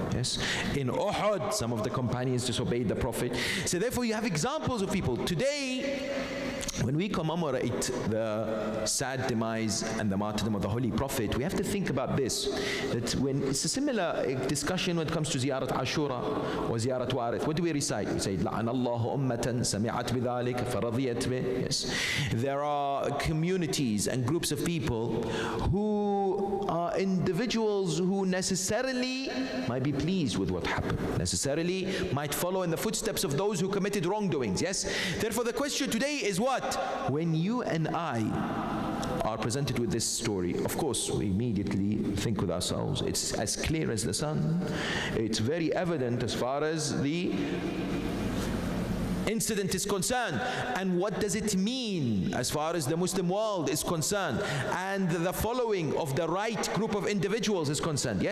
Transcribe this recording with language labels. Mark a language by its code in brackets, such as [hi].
[en] Yes, in Uhud some of the companions disobeyed the Prophet. So therefore you have examples of people today. When we commemorate the sad demise and the martyrdom of the Holy Prophet, we have to think about this, that when it's a similar discussion when it comes to Ziyarat Ashura or Ziyarat Warith. What do we recite? We say, [ar] لَعَنَ اللَّهُ أُمَّةً سَمِعَتْ بِذَلِكَ فَرَضِيَتْ بِهِ. [en] Yes. There are communities and groups of people who are individuals who necessarily might be pleased with what happened, necessarily might follow in the footsteps of those who committed wrongdoings. Yes. Therefore the question today is what? When you and I are presented with this story, of course we immediately think with ourselves, it's as clear as the sun, it's very evident as far as the incident is concerned, and what does it mean as far as the Muslim world is concerned and the following of the right group of individuals is concerned.